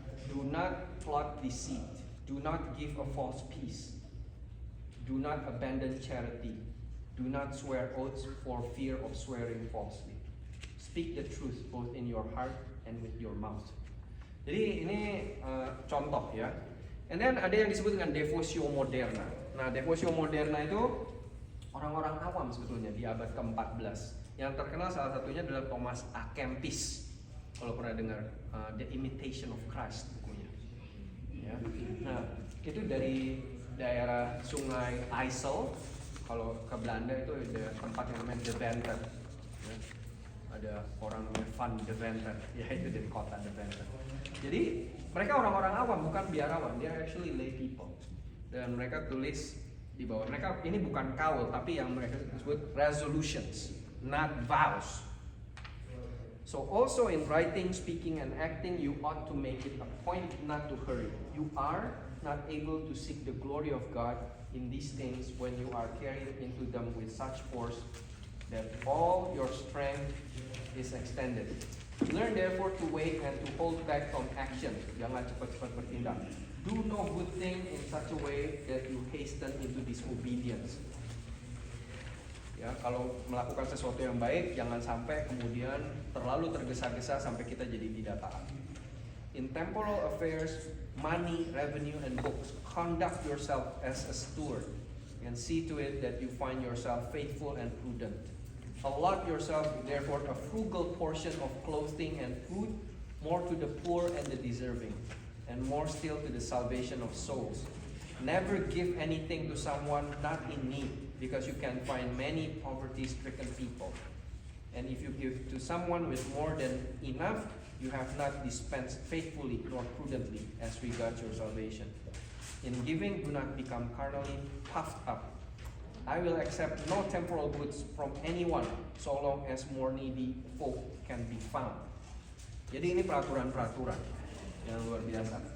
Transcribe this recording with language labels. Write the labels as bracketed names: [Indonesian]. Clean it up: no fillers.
[English] Do not plot deceit. Do not give a false peace. Do not abandon charity. Do not swear oaths for fear of swearing falsely. Speak the truth both in your heart and with your mouth. [Indonesian] Jadi ini contoh ya. [English] And then [Indonesian] ada yang disebut dengan devotio moderna. Nah, devotio moderna itu orang-orang awam sebetulnya di abad ke-14. Yang terkenal salah satunya adalah Thomas A. Kempis. Kalau pernah dengar The Imitation of Christ bukunya. Ya. Nah, itu dari daerah Sungai IJssel. Kalau ke Belanda itu ada tempat yang namanya Deventer. Ya. Ada orang namanya Van Deventer, ya itu dari kota Deventer. Jadi mereka orang-orang awam, bukan biarawan, [English] they are actually lay people. [Indonesian] Dan mereka tulis di bawah, mereka ini bukan kaul, tapi yang mereka sebut [English] resolutions, not vows. So also in writing, speaking, and acting, you ought to make it a point not to hurry. You are not able to seek the glory of God in these things when you are carried into them with such force that all your strength is extended. Learn therefore to wait and to hold back from action. [Indonesian] Jangan cepat-cepat bertindak. [English] Do no good thing in such a way that you hasten into disobedience. [Indonesian] Ya, kalau melakukan sesuatu yang baik, jangan sampai kemudian terlalu tergesa-gesa sampai kita jadi tidak taat. [English] In temporal affairs, money, revenue, and books, conduct yourself as a steward and see to it that you find yourself faithful and prudent. Allot yourself, therefore, a frugal portion of clothing and food, more to the poor and the deserving, and more still to the salvation of souls. Never give anything to someone not in need, because you can find many poverty-stricken people. And if you give to someone with more than enough, you have not dispensed faithfully nor prudently as regards your salvation. In giving, do not become carnally puffed up. I will accept no temporal goods from anyone so long as more needy folk can be found. [Indonesian] Jadi ini peraturan-peraturan yang luar biasa.